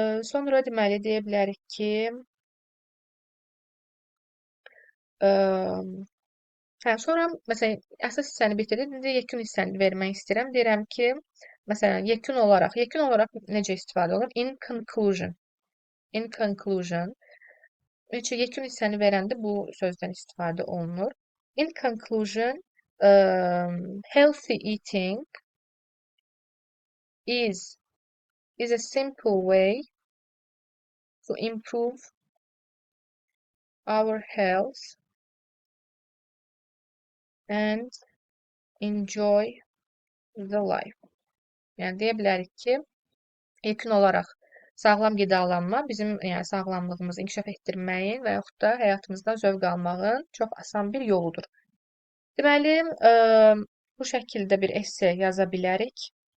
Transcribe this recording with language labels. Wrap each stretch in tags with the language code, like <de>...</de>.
<az>Sonra deməli deyə bilərik ki, ə, sonra məsələn əsas hissəni bitirdim. İndi yekun hissəni vermək istəyirəm. Deyirəm ki, məsələn yekun olaraq necə istifadə olunur?</az> <en>In conclusion. In conclusion.</en> <az>Çünki yekun hissəni verəndə bu sözdən istifadə olunur.</az> <en>In conclusion, healthy eating is is a simple way to improve our health and enjoy the life.</en> <az>Yəni deyə bilərik ki, yekun olaraq sağlam qidalanma bizim yəni sağlamlığımızı inkişaf etdirməyin və yaxud da həyatımızda zövq almağın çox asan bir yoludur. Deməli, bu şəkildə bir esse yaza bilərik.</az>